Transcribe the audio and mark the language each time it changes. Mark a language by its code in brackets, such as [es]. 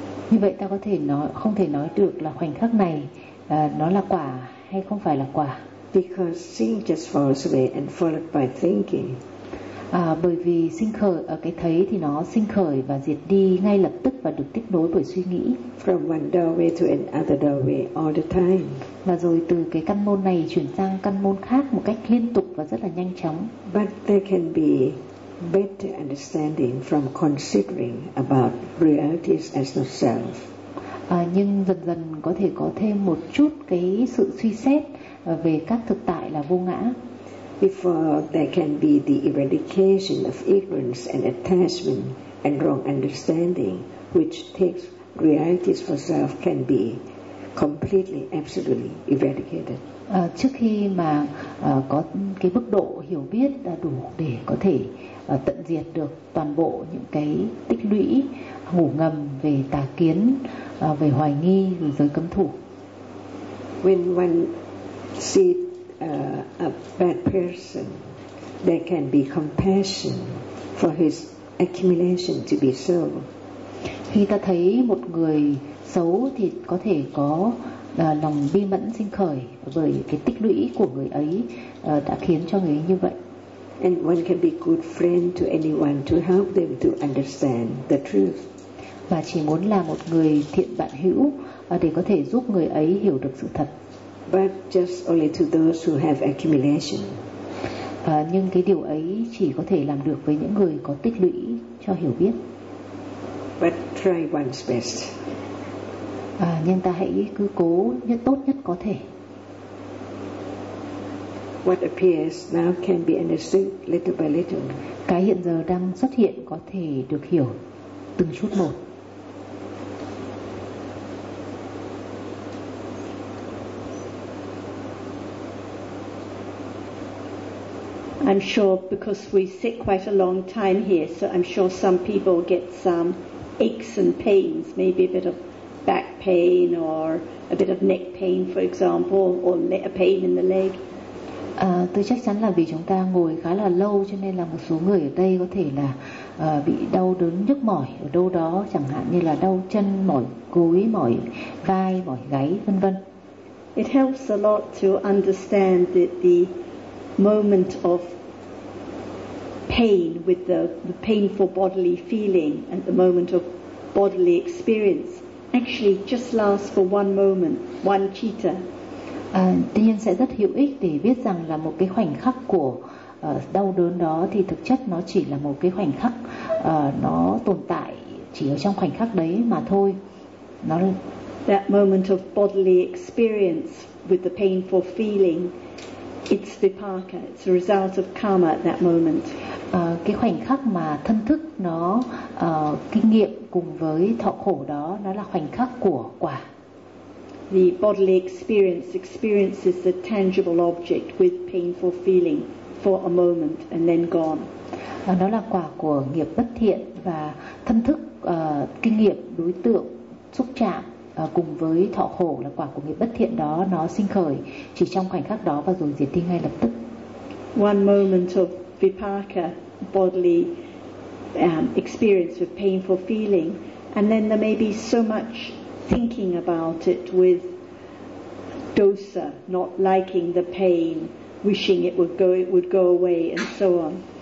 [vi] Như vậy ta có thể nói, không thể nói được là khoảnh khắc này nó là quả hay không phải là quả. [en] Because seeing just falls away and followed by thinking. [vi] Bởi vì sinh khởi cái thấy thì nó sinh khởi và diệt đi ngay lập tức và được tiếp nối bởi suy nghĩ. [en] From one doorway to another doorway all the time. [vi] Và rồi từ cái căn môn này chuyển sang căn môn khác một cách liên tục và rất là nhanh chóng. [en] But there can be better understanding from considering about realities as the self. [vi] Nhưng dần dần có thể có thêm một chút cái sự suy xét về các thực tại là vô ngã. [en] Before there can be the eradication of ignorance and attachment and wrong understanding, which takes realities for self, can be completely, absolutely eradicated. [vi] Trước khi mà có cái mức độ hiểu biết đủ để có thể tận diệt được toàn bộ những cái tích lũy ngủ ngầm về tà kiến, về hoài nghi, về giới cấm thủ. [en] When one see a bad person, there can be compassion for his accumulation to be so. [vi] Khi ta thấy một người xấu thì có thể có lòng bi mẫn sinh khởi bởi cái tích lũy của người ấy đã khiến cho người ấy như vậy. [en] And one can be good friend to anyone to help them to understand the truth. [vi] Và chỉ muốn là một người thiện bạn hữu để có thể giúp người ấy hiểu được sự thật. [en] But just only to those who have accumulation. [vi] Nhưng cái điều ấy chỉ có thể làm được với những người có tích lũy cho hiểu biết. [en] But try one's best. [vi] Nhưng ta hãy cứ cố như tốt nhất có thể. [en] What appears now can be understood little by little. [vi] Cái hiện giờ đang xuất hiện có thể được hiểu từng chút một. [en] I'm sure because we sit quite a long time here, so I'm sure some people get some aches and pains, maybe a bit of back pain or a bit of neck pain, for example, or a pain in the leg. [vi] Tôi chắc chắn là vì chúng ta ngồi khá là lâu, cho nên là một số người ở đây có thể là bị đau đớn nhức mỏi ở đâu đó, chẳng hạn như là đau chân, mỏi gối, mỏi vai, mỏi gáy, vân vân. [en] It helps a lot to understand that the moment of pain with the painful bodily feeling and the moment of bodily experience actually just lasts for one moment, one citta. [vi] Tuy nhiên sẽ rất hữu ích để biết rằng là một cái khoảnh khắc của đau đớn đó thì thực chất nó chỉ là một cái khoảnh khắc, nó tồn tại chỉ ở trong khoảnh khắc đấy mà thôi. Nó [en] that moment of bodily experience with the painful feeling, it's vipaka, it's a result of karma at that moment. [vi] Cái khoảnh khắc mà thân thức nó kinh nghiệm cùng với thọ khổ đó, nó là khoảnh khắc của quả. [en] The bodily experience experiences the tangible object with painful feeling for a moment and then gone. [vi] Đó là quả của nghiệp bất thiện, và thân thức kinh nghiệm đối tượng xúc chạm cùng với thọ khổ là quả của nghiệp bất thiện đó, nó sinh khởi chỉ trong khoảnh khắc đó và rồi diệt đi ngay lập tức. [en] One moment of vipaka, bodily experience with painful feeling, and then there may be so much thinking about it with dosa, not liking the pain, wishing it would go away, and so on.